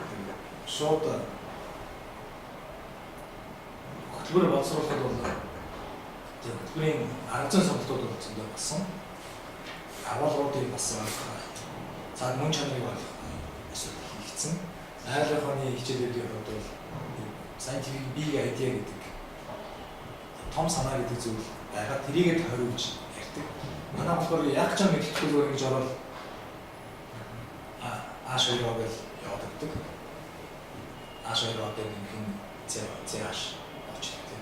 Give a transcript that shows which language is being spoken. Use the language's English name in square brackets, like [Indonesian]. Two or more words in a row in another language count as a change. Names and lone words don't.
[Mongolian] Шууд хөтөлбөр боловсруулахад бол хөтөлбөрийн арга зүйн сонголтууд зөндөө болсон. Агуулгуудыг бас цаад мөн чанарыг ойлгох асуудал хийгдсэн. Айлын ухааны хичээлүүдийн хувьд бол [English] scientific big idea [Mongolian] гэдэг том санаа гэдэг зүйл байгаа. Тэрийгээ тойруулж ярьдаг. Манай болохоор яг ч юм мэдхгүй ингэж ороод ааш хоёроо гэж явдаг. Ааш хоёроо гэдэг юм цааш очдог.